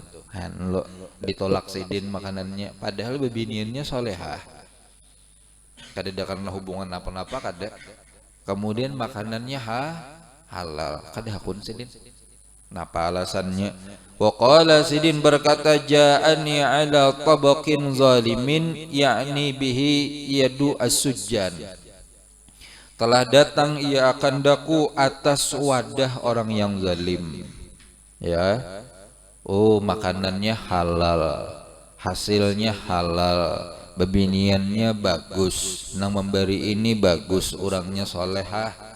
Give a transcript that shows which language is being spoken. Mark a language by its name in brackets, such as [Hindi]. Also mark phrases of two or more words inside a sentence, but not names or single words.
[Banjar] Lo ditolak sidin makanannya, padahal babiniannya solehah, kada ada karena hubungan apa-apa kada. Kemudian makanannya halal, kada hakun sidin. Napa alasannya? [Arabic] وقال, [Banjar] sidin berkata, [Arabic] جاءني على طبق ظالم يعني به يد السجان, [Banjar] telah datang ia akan daku atas wadah orang yang zalim. Ya, makanannya halal, hasilnya halal, babiniannya bagus, nang memberi ini bagus, orangnya solehah.